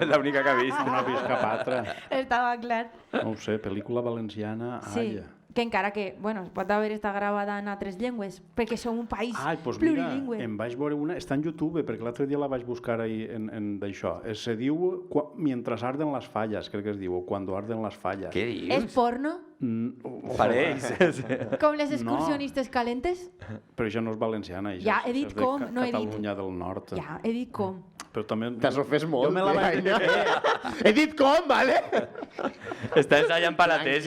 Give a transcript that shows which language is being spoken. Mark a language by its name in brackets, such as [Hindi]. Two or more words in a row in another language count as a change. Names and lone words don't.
[Catalan] la única que ha vist. no ha vist cap altra. Estava clar. No ho sé, pel·lícula valenciana, Sí, que encara que, bueno, es pot haver estat gravada en altres llengües, perquè som un país Ai, doncs mira, plurilingüe. em vaig veure una... Està en YouTube, perquè l'altre dia la vaig buscar ahí en d'això. Se diu Mientras arden las fallas, crec que es diu, o Cuando arden las fallas. Què És dius? porno? Pareix. Com les excursionistes calentes? Però això no és valenciana, això Ja, he és dit de com, no he dit. Catalunya del Nord. Ja, he dit com. Però també... T'has ofès molt. Jo me la vaig... He dit com, vale? Està ensayant per la tesis.